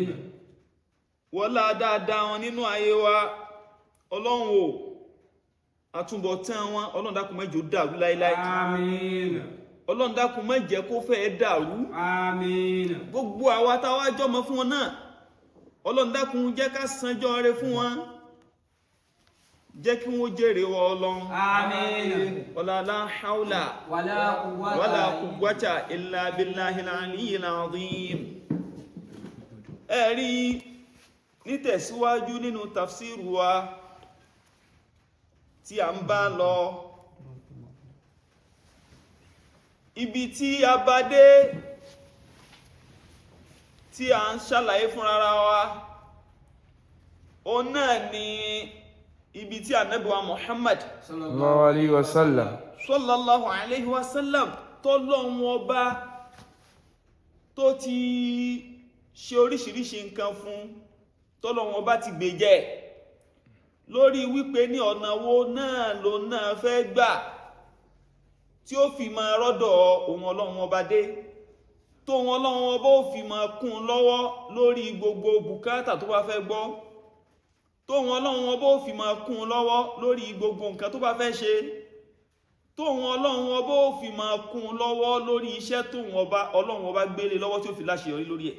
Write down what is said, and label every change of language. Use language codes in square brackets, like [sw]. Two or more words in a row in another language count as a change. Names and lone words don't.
[yo] Wọlá dáadáa wọn nínú ayé wa, Ọlọ́run o, àtúbọ̀tán wọn, Ọlọ́run dákun má jẹ́ ó dàrú láíláí. Àmín. Ọlọ́run dákun má jẹ́ kó fẹ́ dàrú. Àmín. Gbogbo àwa táwa jọmọ fún wọn náà, Ọlọ́run dákun jẹ́ ká sanjọ́ rere fún wọn, jẹ́ kí wọ́n jèrè wọ Ọlọ́run. Àmín. [ar] ولا لا حول ولا قوة إلا بالله العلي العظيم. [yo] Ẹ̀rí nítẹ̀síwájú nínú tafsir wa tí a ń bá lọ, ibi tí a bá dé tí a ń ṣàlàyé fún ara wa, òun náà ni ibi tí Ànábì wa Muhammad [ar] صلى الله عليه وسلم. صلى الله عليه وسلم [yo] tọ́lọ́run ọba tó ti ṣe oríṣiríṣi nǹkan fún, tọ́lọ́run ọba ti gbèjẹ́ lórí wípé ní ọ̀nà wo náà ló náà fẹ́ gbà tí ó fi máa rọ́dọ̀ ohun Ọlọ́run ọba dé, tó ohun Ọlọ́run ọba ó fi máa kún lọ́wọ́ lórí gbogbo bùkátà tó bá fẹ́ gbọ́, tó ohun Ọlọ́run ọba ó fi máa kún lọ́wọ́ lórí gbogbo nǹkan tó bá fẹ́ ṣe, tó ohun Ọlọ́run ọba ó fi máa kún lọ́wọ́ lórí iṣẹ́ tó Ọlọ́run ọba gbélé lọ́wọ́ tí ó fi láṣeyọrí lórí ẹ̀.